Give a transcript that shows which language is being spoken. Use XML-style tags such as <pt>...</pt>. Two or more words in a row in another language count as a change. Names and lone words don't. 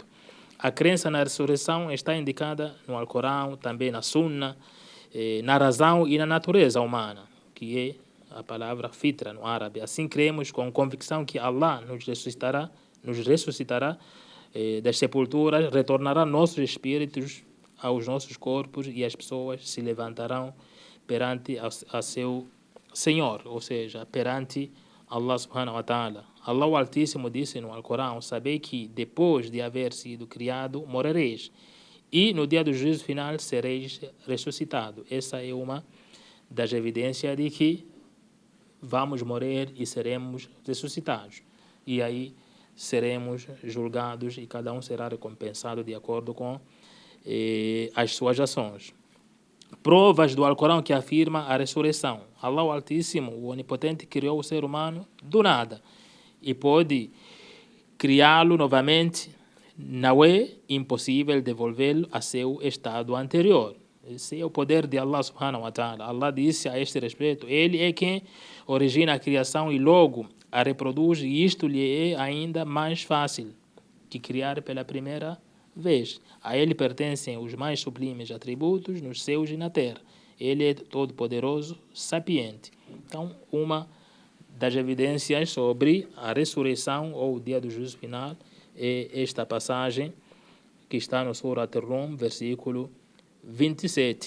<pt>A crença na ressurreição está indicada no Alcorão, também na Sunna, na razão e na natureza humana, que é a palavra fitra no árabe. Assim cremos com convicção que Allah nos ressuscitará das sepulturas, retornará nossos espíritos aos nossos corpos e as pessoas se levantarão perante a seu Senhor, ou seja, perante Allah</pt> <ar>سبحانه وتعالى.</ar> <pt>Allah o Altíssimo disse no Alcorão: sabei que depois de haver sido criado, morrereis, e no dia do juízo final sereis ressuscitados. Essa é uma das evidências de que vamos morrer e seremos ressuscitados. E aí seremos julgados e cada um será recompensado de acordo com as suas ações. Provas do Alcorão que afirma a ressurreição. Allah o Altíssimo, o Onipotente, criou o ser humano do nada e pode criá-lo novamente. Não é impossível devolvê-lo a seu estado anterior. Esse é o poder de Allah</pt> <ar>سبحانه وتعالى.</ar> <pt>Allah disse a este respeito: Ele é quem origina a criação e logo a reproduz, e isto lhe é ainda mais fácil que criar pela primeira vez. A Ele pertencem os mais sublimes atributos nos céus e na terra. Ele é todo-poderoso, sapiente. Então, uma das evidências sobre a ressurreição ou o dia do juízo final é esta passagem que está no Surat Ar-Rum, versículo 27.</pt>